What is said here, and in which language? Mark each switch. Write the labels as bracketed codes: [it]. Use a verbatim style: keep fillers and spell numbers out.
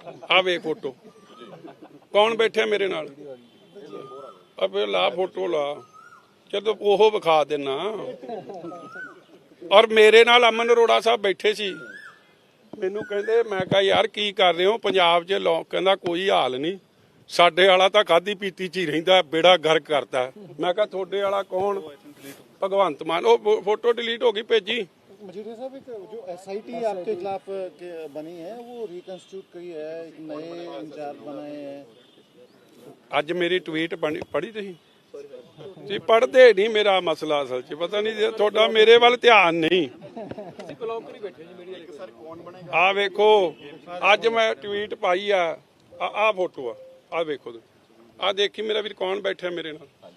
[pa] ਆ ਵੇਖ ਫੋਟੋ, ਕੌਣ ਬੈਠਾ ਮੇਰੇ ਨਾਲ? ਆ ਫੇਰ ਲਾ ਫੋਟੋ ਲਾ, ਜਦੋਂ ਉਹ ਵਿਖਾ ਦੇਣਾ। ਔਰ ਮੇਰੇ ਨਾਲ ਅਮਨ ਅਰੋੜਾ ਸਾਹਿਬ ਬੈਠੇ ਸੀ। ਮੈਨੂੰ ਕਹਿੰਦੇ, ਮੈਂ ਕਿਹਾ ਯਾਰ ਕੀ ਕਰ ਰਹੇ ਹੋ ਪੰਜਾਬ 'ਚ? ਲੋਕ ਕਹਿੰਦਾ ਕੋਈ ਹਾਲ ਨਹੀਂ, ਸਾਡੇ ਵਾਲਾ ਤਾਂ ਖਾਦੀ ਪੀਤੀ 'ਚ ਹੀ ਰਹਿੰਦਾ, ਬੇੜਾ ਗਰਕ ਕਰਦਾ। ਮੈਂ ਕਿਹਾ ਤੁਹਾਡੇ ਵਾਲਾ ਕੌਣ? ਭਗਵੰਤ ਮਾਨ। ਉਹ ਫੋਟੋ ਡਿਲੀਟ ਹੋ ਗਈ ਭੇਜੀ। [hi] मजीठिया साहब, एक जो एस आई टी आपके खिलाफ के बनी है वो रिकन्स्टिट्यूट करी है, एक नए इंचार्ज बनाए हैं। [pa] ਅੱਜ ਮੇਰੀ ਟਵੀਟ ਬਣੀ- ਪੜ੍ਹੀ ਤੁਸੀਂ? ਤੁਸੀਂ ਪੜ੍ਹਦੇ ਨਹੀਂ ਮੇਰਾ ਮਸਲਾ ਅਸਲ 'ਚ, ਪਤਾ ਨਹੀਂ ਜੇ ਤੁਹਾਡਾ ਮੇਰੇ ਵੱਲ ਧਿਆਨ ਨਹੀਂ। ਆ ਵੇਖੋ, ਅੱਜ ਮੈਂ ਟਵੀਟ ਪਾਈ ਆ, ਆ ਆ ਫੋਟੋ ਆ, ਆ ਵੇਖੋ, ਆ ਦੇਖੀ ਮੇਰਾ ਵੀਰ ਕੌਣ ਬੈਠਾ ਮੇਰੇ ਨਾਲ?